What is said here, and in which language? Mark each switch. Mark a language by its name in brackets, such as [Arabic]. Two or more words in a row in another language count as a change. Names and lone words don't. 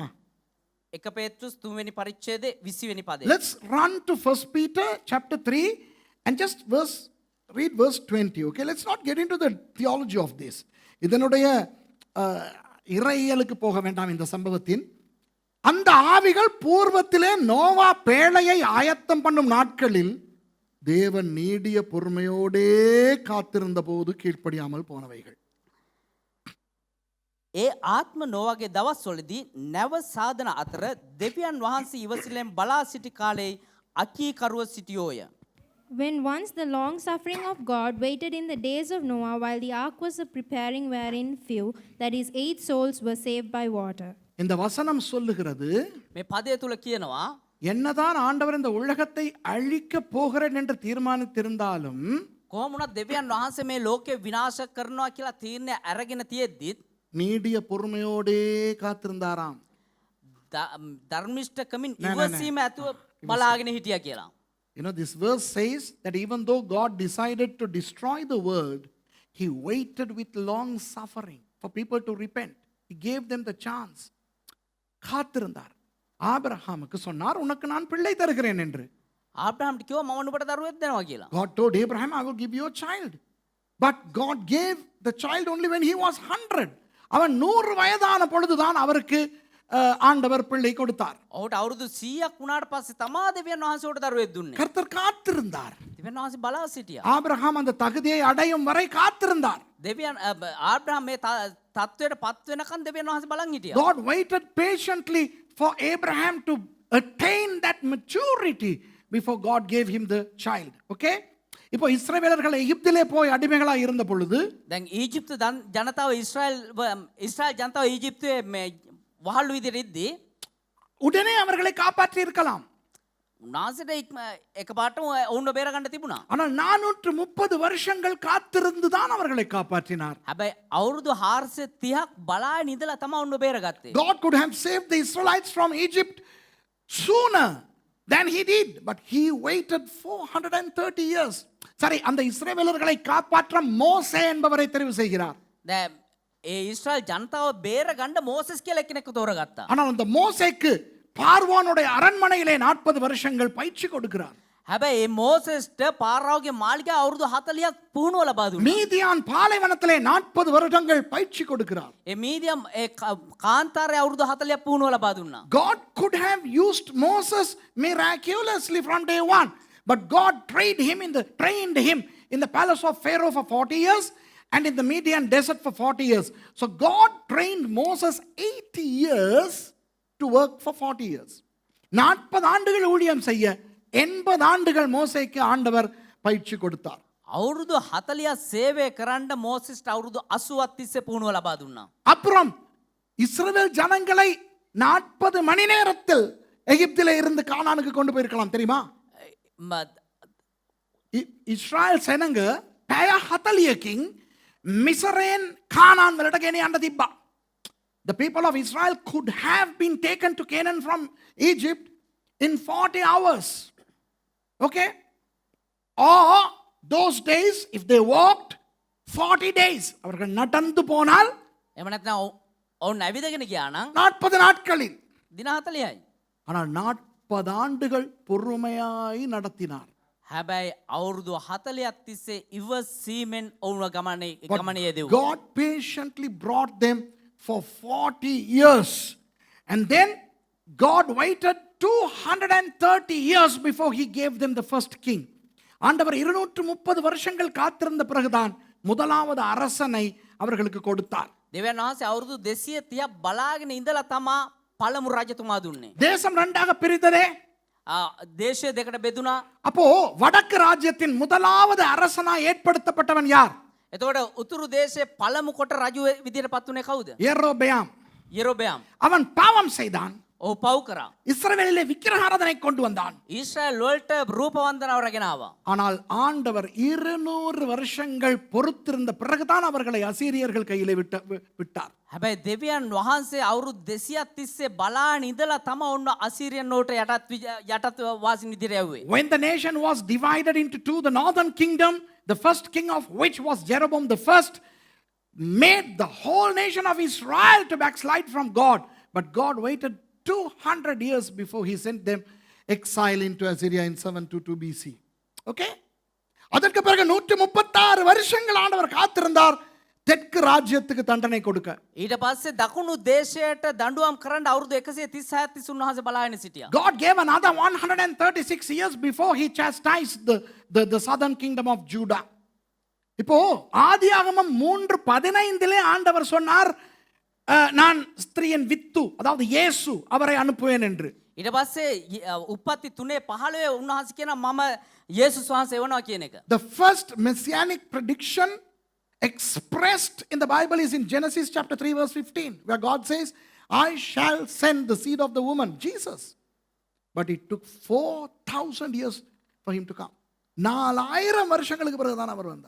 [Sinhala] 1 පේත්‍රුස් 3 වෙනි පරිච්ඡේදයේ 20 වෙනි පදේ. [English] Let's run to 1 Peter chapter 3 and just read verse 20. Okay, let's not get into the theology of this. [Tamil] இதனுடைய இறையியலுக்கு போக வேண்டாம் இந்த சம்பவத்தின். அந்த ஆவிகள் பூர்வத்திலே நோவா பேழையை ஆயத்தம் பண்ணும் நாட்களில் தேவன் நீடிய பொறுமையோடே காத்திருந்த போது கீழ்ப்படியாமல் போனவைகள். [Sinhala] ඒ ආත්ම නෝවාගේ දවස්වලදී නැව සාධන අතර දෙවියන් වහන්සේ ඉවසිල්ලෙන් බලා සිටි කාලේ අකීකරුව සිටියෝය. [English] When once the long suffering of God waited in the days of Noah while the ark was preparing, wherein few, that is 8 souls, were saved by water. [Tamil] இந்த வசனம் சொல்லுகிறது, [Sinhala] මේ පදය තුල කියනවා [Tamil] என்னதான் ஆண்டவர் இந்த உலகத்தை அழிக்க போகிறேன் என்று தீர்மானித்திருந்தாலும் [Sinhala] කොහොමුණත් දෙවියන් වහන්සේ මේ ලෝකේ විනාශ කරනවා කියලා තීරණය අරගෙන තියෙද්දිත් [Tamil] நீடிய பொறுமையோடே காத்திருந்தாராம். [Sinhala] ධර්මිෂ්ඨකමින් ඉවසීම ඇතුව බලාගෙන හිටියා කියලා. [English] You know, this verse says that even though God decided to destroy the world, he waited with long suffering for people to repent. He gave them the chance. [Tamil] காத்திருந்தார். ஆபிரகாமுக்கு சொன்னார் உனக்கு நான் பிள்ளை தருகிறேன் என்று. [Sinhala] ආබ්‍රහම්ට කිව්වා මම නුඹට දරුවෙක් දෙනවා කියලා. [English] God told Abraham, I will give you a child. But God gave the child only when he was 100. [Tamil] அவன் 100 வயதான பொழுதுதான் அவருக்கு ஆண்டவர் பிள்ளை கொடுத்தார். [Sinhala] ඔහුට අවුරුදු 100ක් වුණාට පස්සේ තමා දෙවියන් වහන්සේට දරුවෙක් දුන්නේ. [Tamil] கர்த்தர் காத்திருந்தார். [Sinhala] දෙවියන් වහන්සේ බලා සිටියා. [Tamil] ஆபிரகாம் அந்த தகுதியை அடையும் வரை காத்திருந்தார். [Sinhala] දෙවියන් ආබ්‍රහම් මේ තත්වයට පත් වෙනකන් දෙවියන් වහන්සේ බලන් හිටියා. [English] God waited patiently for Abraham to attain that maturity before God gave him the child. Okay? [Tamil] இப்போ இஸ்ரவேலர்கள் எகிப்திலே போய் அடிமைகளாக இருந்த பொழுது [Sinhala] දැන් ඊජිප්තු ජනතාව ඉස්රායල් ජනතාව ඊජිප්තුවේ මේ වහල්ලු විදිහට ඉද්දී [Tamil] உடனே அவர்களை காப்பாற்றி இருக்கலாம். [Sinhala] උන්වහන්සේට එකපාරටම ඔවුන්ව බේර ගන්න තිබුණා. [Tamil] ஆனால் 430 வருஷங்கள் காத்திருந்து தான் அவர்களை காப்பாற்றினார். [Sinhala] හැබැයි අවුරුදු 430ක් බලාගෙන ඉඳලා තමයි ඔවුන්ව බේරගත්තේ. [English] God could have saved the Israelites from Egypt sooner than he did, but he waited 430 years. [Tamil] சரி, அந்த இஸ்ரவேலர்களை காப்பாற்ற மோசே என்பவரை தெரிவு செய்கிறார். [Sinhala] දැන් ඒ ඉස්රායල් ජනතාව බේර ගන්න මෝසෙස් කියලා එක්කෙනෙක්ව තෝරගත්තා. [Tamil] ஆனால் அந்த மோசேக்கு பார்வோனுடைய அரண்மனையிலே 40 வருஷங்கள் பயிற்சி கொடுக்கிறார். [Sinhala] හැබැයි මේ මෝසෙස්ට පාරාවගේ මාලිගාව අවුරුදු 40ක් පුහුණුව ලබා දුන්නා. [Tamil] மீதியான் பாலைவனத்திலே 40 வருடங்கள் பயிற்சி கொடுக்கிறார். [Sinhala] ඒ මීදියම් ඒ කාන්තාරයේ අවුරුදු 40ක් පුහුණුව ලබා දුන්නා. [English] God could have used Moses miraculously from day one, but God trained him in the palace of Pharaoh for 40 years and in the Median desert for 40 years. So God trained Moses 80 years to work for 40 years. [Tamil] 40 ஆண்டுகள் ஊழியம் செய்ய 80 ஆண்டுகள் மோசேக்கு ஆண்டவர் பயிற்சி கொடுத்தார். [Sinhala] අවුරුදු 40ක් සේවය කරන්න මෝසෙස්ට අවුරුදු 80ක් තිස්සේ පුහුණුව ලබා දුන්නා. [Tamil] அப்புறம் இஸ்ரவேல் ஜனங்களை 40 மணி நேரத்தில் எகிப்திலே இருந்து கானானுக்கு கொண்டு போயிருக்கலாம் தெரியுமா? [Sinhala] இஸ்ரேல் සෙනඟ පැය 40කින් මිසරෙන් කානාන් වලට ගෙන යන්න තිබ්බා. [English] The people of Israel could have been taken to Canaan from Egypt in 40 hours. Okay? Or those days, if they walked 40 days, [Tamil] அவர்கள் நடந்து போனால் [Sinhala] එහෙම නැත්නම් ඔවුන් ඇවිදගෙන ගියා නම් [Tamil] 40 நாட்களில், [Sinhala] දින 40යි. [Tamil] ஆனால் 40 ஆண்டுகள் பொறுமையாய் நடத்தினார். [Sinhala] හැබැයි අවුරුදු 40ක් තිස්සේ ඉවසීමෙන් ඔවුන්ව ගමනේ යෙදුවා. [English] God patiently brought them for 40 years. And then God waited 230 years before he gave them the first king. [Tamil] ஆண்டவர் 230 வருஷங்கள் காத்திருந்த பிறகுதான் முதலாவது அரசனை அவர்களுக்கு கொடுத்தார். [Sinhala] දෙවියන් වහන්සේ අවුරුදු 230ක් බලාගෙන ඉඳලා තමා පළමු රජතුමා දුන්නේ. [Tamil] தேசம் ரெண்டாக பிரித்ததே. [Sinhala] දේශය දෙකට බෙදුනා. [Tamil] அப்போ வடக்கு ராஜ்யத்தின் முதலாவது அரசனா ஏற்படுத்தப்பட்டவன் யார்? [Sinhala] එතකොට උතුරු දේශයේ පළමු කොට රජු විදියට පත් වුණේ කවුද? [Tamil] யெரொபெயாம். [Sinhala] යෙරොබෙයාම්. [Tamil] அவன் பாவம் செய்தான். [Sinhala] ඔහු පව් කරා. [Tamil] இஸ்ரவேலிலே விக்கிரகாராதனை கொண்டு வந்தான். [Sinhala] ඊශ්‍රායල් වලට රූප වන්දනාව රැගෙන ආවා. [Tamil] ஆனால் ஆண்டவர் 200 வருஷங்கள் பொறுத்திருந்த பிறகுதான் அவர்களை அசீரியர்கள் கையிலே விட்டார். [Sinhala] හැබැයි දෙවියන් වහන්සේ අවුරුදු 200ක් තිස්සේ බලාගෙන ඉඳලා තම ඔන්න අසීරියන් නෝට යටත් වාසින් විදියට යවුවේ. [English] When the nation was divided into two, the northern kingdom, the first king of which was Jeroboam the first, made the whole nation of Israel to backslide from God. But God waited 200 years before he sent them exile into Assyria in 722 BC. Okay? [Tamil] அதற்கு பிறகு 136 வருஷங்கள் ஆண்டவர் காத்திருந்தார் தெற்கு ராஜ்யத்துக்கு தண்டனை கொடுக்க. [Sinhala] ඊට පස්සේ දකුණු දේශයට දඬුවම් කරන්න අවුරුදු 136ක් තිස් උන්වහන්සේ බලාගෙන සිටියා. [English] God gave another 136 years before he chastised the southern kingdom of Judah. [Tamil] இப்போ ஆதியாகமம் 3:15 ஆண்டவர் சொன்னார் நான் ஸ்திரீயின் வித்து, அதாவது இயேசு அவரை அனுப்புவேன் என்று. [Sinhala] ඊට පස්සේ උප්පත්ති 3:15 උන්වහන්සේ කියනවා මම යේසුස් වහන්සේ එවනවා කියන එක. [English] The first messianic prediction expressed in the Bible is in Genesis chapter 3 verse 15, where God says, I shall send the seed of the woman, Jesus. But it took 4,000 years for him to come. [Tamil] 4000 வருஷங்களுக்கு பிறகுதான் அவர் வந்தார்.